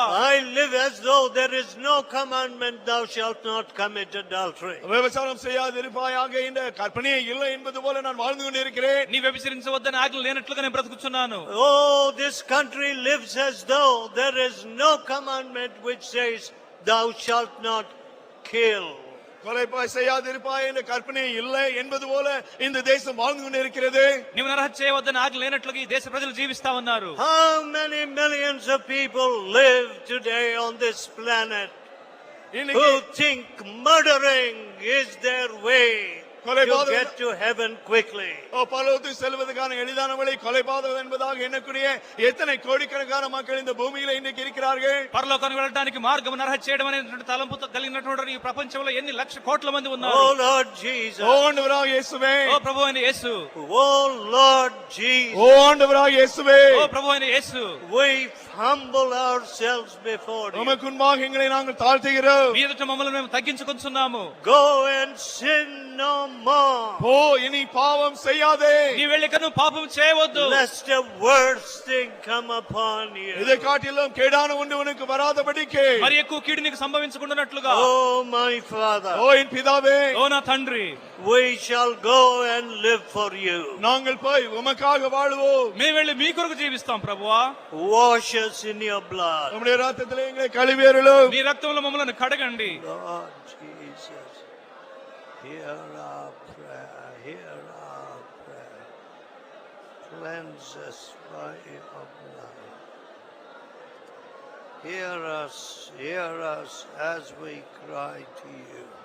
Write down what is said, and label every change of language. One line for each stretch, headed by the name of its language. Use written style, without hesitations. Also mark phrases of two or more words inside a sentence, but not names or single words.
English: I live as though there is no commandment, thou shalt not commit adultery.
Tamil: விபச்சாரம் செய்யாதிருப்பாயாக என்ற கற்பனையே இல்லை என்பது போல நான் வாழ்ந்து கொண்டிருக்கிறேன்.
Telugu: నీ వ్యభిచరించవద్దని ఆజ్ఞలు లేనట్లుగా నేను బ్రతుకుచున్నాను.
English: Oh, this country lives as though there is no commandment which says, thou shalt not kill.
Tamil: கொலைப்பாய் செய்யாதிருப்பாய் என்ற கற்பனை இல்லை என்பது போல இந்த தேசம் வாழ்ந்து கொண்டிருக்கிறது.
Telugu: నీవు నరహత్య చేయవద్దని ఆజ్ఞ లేనట్లుగా ఈ దేశ ప్రజలు జీవిస్తా ఉన్నారు.
English: How many millions of people live today on this planet who think murdering is their way to get to heaven quickly?
Tamil: பரலோகத்துக்கு செல்வதற்கான எளிதான வழி கொலைபாதகம் என்பதாக எண்ணக்கூடிய எத்தனை கோடிக்கணக்கான மக்கள் இந்த பூமியில இன்றைக்கு இருக்கிறார்கள்.
Telugu: పరలోకానికి వెళ్ళడానికి మార్గం నరహత్య చేయడం అనేటువంటి తలంపు కలిగినటువంటి ఈ ప్రపంచంలో ఎన్ని లక్ష కోట్ల మంది ఉన్నారు.
English: Oh Lord Jesus.
Tamil: ஓ ஆண்டவராக இயேசுவே.
Telugu: ఓ ప్రభు అయిన యేసు.
English: Oh Lord Jesus.
Tamil: ஓ ஆண்டவராக இயேசுவே.
Telugu: ఓ ప్రభు అయిన యేసు.
English: We humble ourselves before you.
Tamil: உமக்கு முன்பாக எங்களை நாங்கள் தாழ்த்துகிறோம்.
Telugu: మీ ఎదుట మమ్మల్ని మేము తగ్గించుకొంచున్నాము.
English: Go and sin no more.
Tamil: போ, இனி பாவம் செய்யாதே.
Telugu: నీ వెళ్ళిక నువ్వు పాపం చేయవద్దు.
English: Lest a worse thing come upon you.
Tamil: இதை காட்டிலும் கேடான ஒன்று உனக்கு வராதபடிக்கு.
Telugu: మరి ఎక్కువ కీడు నీకు సంభవించకుండానట్లుగా.
English: Oh my Father.
Tamil: ஓ என் பிதாவே,
Telugu: ఓ నా తండ్రి,
English: we shall go and live for you.
Tamil: நாங்கள் போய் உமக்காக வாழுவோம்.
Telugu: మేము వెళ్ళి మీ కొరకు జీవిస్తాం ప్రభువా.
English: Wash us in your blood.
Tamil: நம்முடைய ரத்தத்திலே எங்களை கழுவியருளும்.
Telugu: మీ రక్తంలో మమ్మల్ని కడగండి.
English: Lord Jesus, hear our prayer, hear our prayer. Cleanse us by your blood. Hear us as we cry to you.